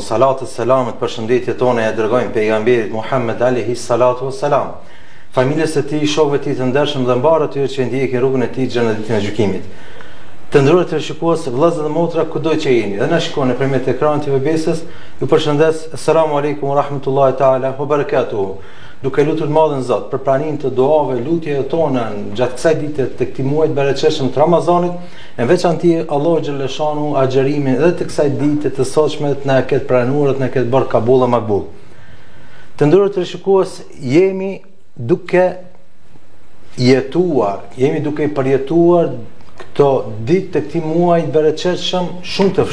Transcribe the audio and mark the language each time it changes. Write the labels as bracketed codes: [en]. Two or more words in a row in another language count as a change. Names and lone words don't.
[sq] Salatët, selamet, përshëndetjet tona ja dërgojmë pejgamberit Muhammed [ar] عليه الصلاة والسلام, [sq] familjes së tij, shokëve të tij të ndershëm dhe mbarë atyre që ndjekin rrugën e tij në ditën e gjykimit. Të nderuar televizionistë, vëllezër dhe motra, kudo që jeni dhe na shikoni nëpërmjet ekranit të webesës, ju përshëndes. [ar] السلام عليكم ورحمة الله تعالى وبركاته. [sq] Duke lutur madhen Zot për pranimin të duave, lutjeve tona gjatë kësaj dite të këtij muaji të bereqetshëm të Ramazanit, në veçanti [ar] الله جل شأنه [sq] agjërimin edhe të kësaj dite të sotshme të na ketë pranuar, të na ketë bërë kabul dhe makbul. Të nderuar televizionistë, jemi duke përjetuar këto ditë të këtij muaji të bereqetshëm shumë të